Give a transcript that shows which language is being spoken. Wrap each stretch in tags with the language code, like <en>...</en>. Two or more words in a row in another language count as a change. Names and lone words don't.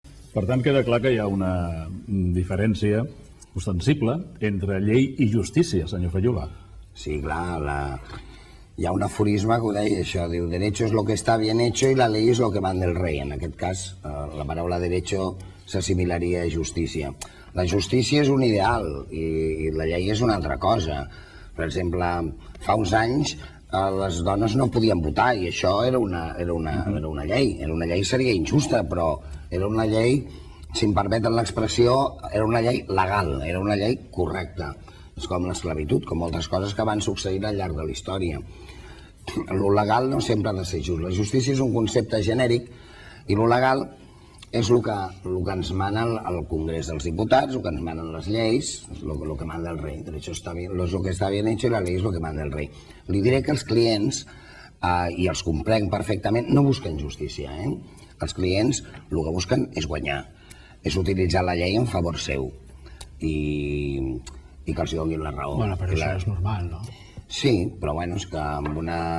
<ca>Per tant, queda clar que hi ha una diferència ostensible entre llei i justícia, senyor Fayula. Sí, clar, hi ha un aforisme que ho deia això, diu,</ca> <es>derecho es lo que está bien hecho y la ley es lo que manda el rey.</es> <ca>En aquest cas, la paraula derecho s'assimilaria a justícia. La justícia és un ideal i la llei és una altra cosa. Per exemple, fa uns anys les dones no podien votar i això era una llei. Era una llei, seria injusta, però era una llei, si em permeten l'expressió, era una llei legal, era una llei correcta. És com l'esclavitud, com moltes coses que van succeir al llarg de la història. Lo legal no sempre ha de ser just. La justícia és un concepte genèric i lo legal és el que ens mana el Congrés dels Diputats, el que ens manen les lleis, el que manda el rei.</ca> <es>Derecho está bien, lo que está bien hecho y la ley es lo que manda el rei.</es> <ca>Li diré que els clients, i els comprenc perfectament, no busquen justícia. Els clients el que busquen és guanyar, és utilitzar la llei en favor seu i que els donin la raó. Bueno, però això és normal, no? Sí, però bueno, és que amb una...</ca>